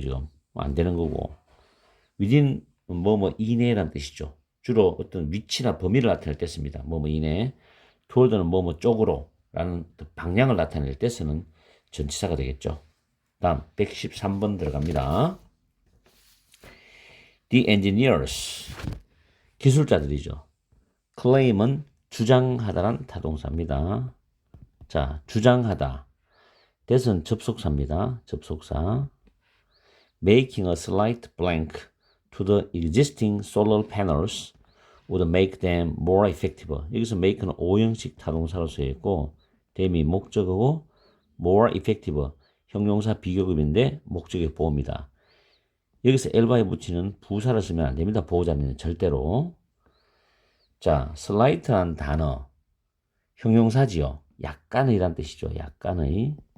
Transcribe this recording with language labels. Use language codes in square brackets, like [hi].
[ko] 지금 안 되는 거고 within 뭐뭐 이내라는 뜻이죠. 주로 어떤 위치나 범위를 나타낼 때 씁니다. 뭐뭐 이내. toward는 뭐뭐 쪽으로 라는 방향을 나타낼 때 쓰는 전치사가 되겠죠. 다음 113번 들어갑니다. The engineers, 기술자들이죠. claim은 주장하다란 타동사입니다. 자, 주장하다. that은 접속사입니다. 접속사. [en] Making a slight blank to the existing solar panels would make them more effective. [ko] 여기서 make는 오형식 타동사로 쓰여있고 them이 목적어고 more effective, 형용사 비교급인데 목적의 보호입니다. 여기서 el바에 붙이는 부사를 쓰면 안 됩니다. 보호자는 절대로. 자, slight라는 단어 형용사지요. 약간의 이란 뜻이죠. 약간의.